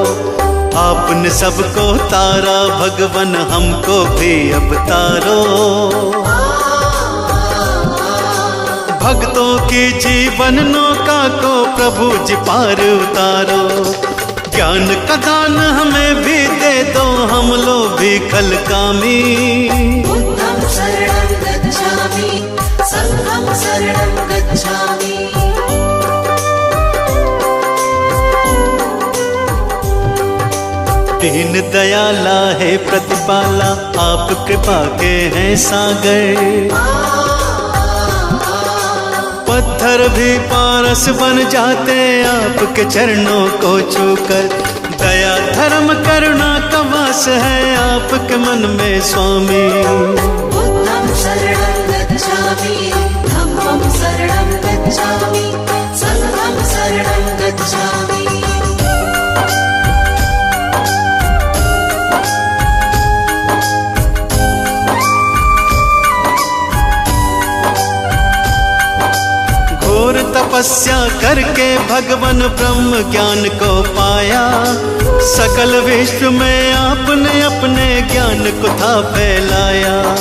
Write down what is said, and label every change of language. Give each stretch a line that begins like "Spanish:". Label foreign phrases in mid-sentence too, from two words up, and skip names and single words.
Hindi: आपने सबको तारा भगवन हमको भी अब तारो, भक्तों की जीवन नौका को प्रभु जी पार उतारो। ज्ञान का दान हमें भी दे दो, हम लोग भी कलकामी।
Pali: बुद्धं शरणं गच्छामि, संघं शरणं गच्छामि।
Hindi: दीन दयाला है प्रतिपाला, आप कृपा के हैं सागर। पत्थर भी पारस बन जाते आपके चरणों को छूकर। दया धर्म करुणा का वास है आपके मन में स्वामी।
Pali: बुद्धं शरणं गच्छामि, धम्मं शरणं गच्छामि, संघं शरणं गच्छामि।
Hindi: तपस्या करके भगवान ब्रह्म ज्ञान को पाया, सकल विश्व में आपने अपने ज्ञान को था फैलाया।